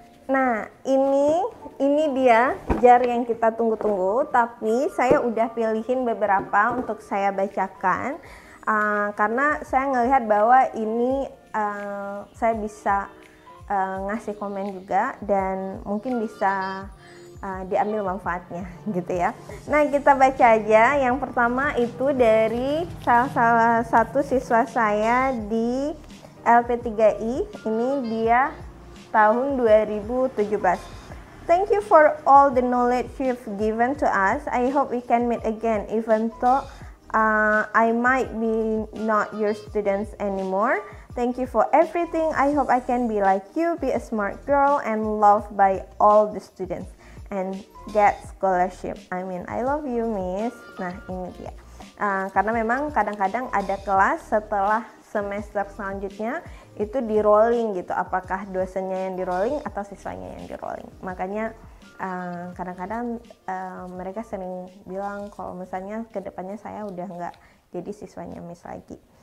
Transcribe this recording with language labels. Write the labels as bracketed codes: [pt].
[id] Nah, ini dia jar yang kita tunggu-tunggu, tapi saya udah pilihin beberapa untuk saya bacakan karena saya ngelihat bahwa ini saya bisa ngasih komen juga dan mungkin bisa diambil manfaatnya gitu ya. Nah, kita baca aja. Yang pertama itu dari salah satu siswa saya di LP3I. Ini dia tahun 2017. [en] Thank you for all the knowledge you've given to us. I hope we can meet again, even though I might be not your students anymore. Thank you for everything. I hope I can be like you, be a smart girl, and loved by all the students, and get scholarship. I mean, I love you, Miss. [id] Nah, ini dia. Karena memang kadang-kadang ada kelas setelah semester selanjutnya itu di rolling gitu. Apakah dosennya yang di rolling atau siswanya yang di rolling. Makanya kadang-kadang mereka sering bilang kalau misalnya kedepannya saya udah nggak jadi siswanya Miss lagi.